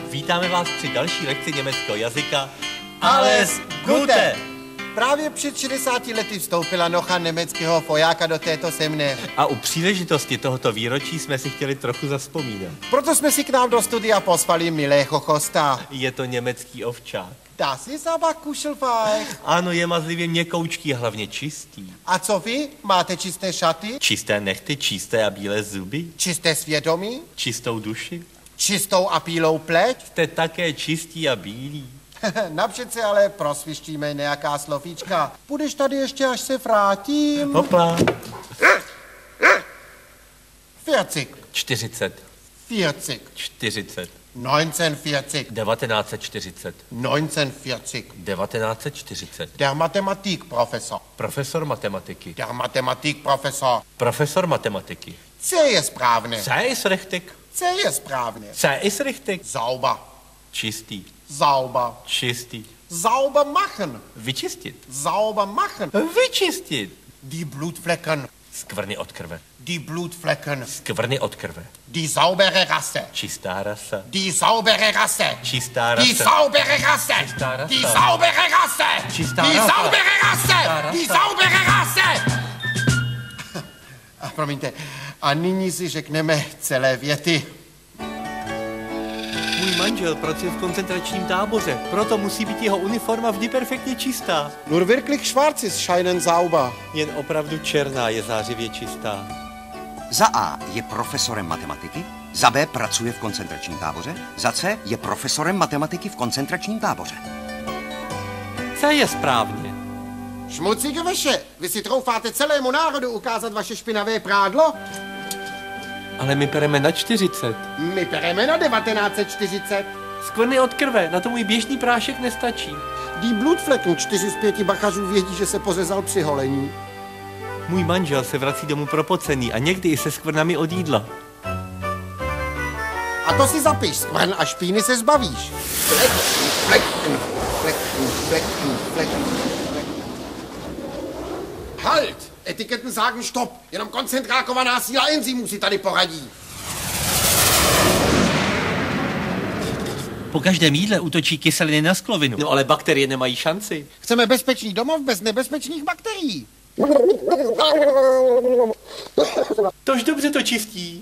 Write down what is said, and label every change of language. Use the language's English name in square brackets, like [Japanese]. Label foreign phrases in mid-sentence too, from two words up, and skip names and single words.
[Czech] Vítáme vás při další lekci německého jazyka. [German] Alles Gute! [Czech] Právě před 60 lety vstoupila noha německého vojáka do této země. A u příležitosti tohoto výročí jsme si chtěli trochu zavzpomínat. Proto jsme si k nám do studia pozvali milého hosta. Je to německý ovčák. [German] Das ist aber kuschelweich. [Czech] Ano, je mazlivě měkoučký a hlavně čistý. A co vy? Máte čisté šaty? Čisté nehty, čisté a bílé zuby. Čisté svědomí? Čistou duši. Čistou a bílou pleť? Jste také čistí a bílí. Napřed se ale prosvištíme nějaká slovíčka. Budeš tady ještě, až se vrátím? Hopla. 40. 40. 40. 40. 1940. 1940. 1940. 1940. [German] Der Mathematikprofessor. [Czech] Profesor matematiky. [German] Der Mathematikprofessor. [Czech] Profesor matematiky. C je správné. [German] C ist richtig. [Czech] C je správné. [German] C ist richtig. Sauber. [Czech] Čistý. [German] Sauber. [Czech] Čistý. [German] Sauber machen. [Czech] Vyčistit. [German] Sauber machen. [Czech] Vyčistit. [German] Die Blutflecken. [Czech] Skvrny od krve. [German] Die Blutflecken. [Czech] Skvrny od krve. [German] Die saubere Rasse. [Czech] Čistá rasa. [German] Die saubere Rasse. [Czech] Čistá rasa. [German] Die saubere Rasse. [Czech] Čistá rasa. [German] Die saubere Rasse. [Czech] Čistá [German] Die [Czech] rasa. [German] saubere Rasse. Die saubere Rasse. [Czech] A promiňte, a nyní si řekneme celé věty. Můj manžel pracuje v koncentračním táboře, proto musí být jeho uniforma vždy perfektně čistá. [German] Nur wirklich schwarz ist scheinen sauber. [Czech] Jen opravdu černá je zářivě čistá. Za A je profesorem matematiky, za B pracuje v koncentračním táboře, za C je profesorem matematiky v koncentračním táboře. C je správně. Šmucík veše, vy si troufáte celému národu ukázat vaše špinavé prádlo? Ale my pereme na 40. My pereme na 1940. Skvrny od krve, na to můj běžný prášek nestačí. [German] Die Blutflecken, [Czech] 4 z 5 bachařů vědí, že se pořezal při holení. Můj manžel se vrací domů propocený a někdy i se skvrnami od jídla. A to si zapiš, skvrn a špíny se zbavíš. [German] Halt! Etiketten sagen stop. [Czech] Jenom koncentrákovaná síla enzymů si tady poradí. Po každém jídle útočí kyseliny na sklovinu. No ale bakterie nemají šanci. Chceme bezpečný domov bez nebezpečných bakterií. Tož dobře to čistí.